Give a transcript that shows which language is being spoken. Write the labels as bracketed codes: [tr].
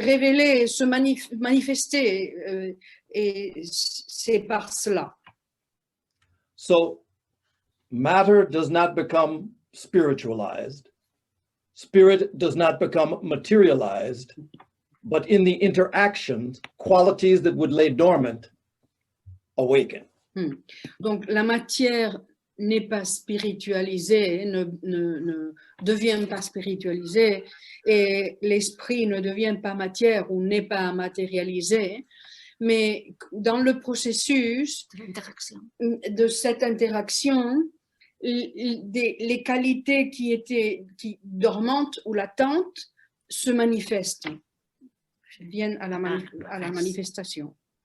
[fr] Révélées, se manifester, et c'est par cela. [en] So matter does not become spiritualized. Spirit does not become materialized, but in the interactions, qualities that would lay dormant awaken. [fr] Donc la matière n'est pas spiritualisée, ne devient pas spiritualisée, et l'esprit ne devient pas matière ou n'est pas matérialisé, mais dans le processus de cette interaction, les qualités qui dormantes ou latentes se manifestent, viennent à la manifestation.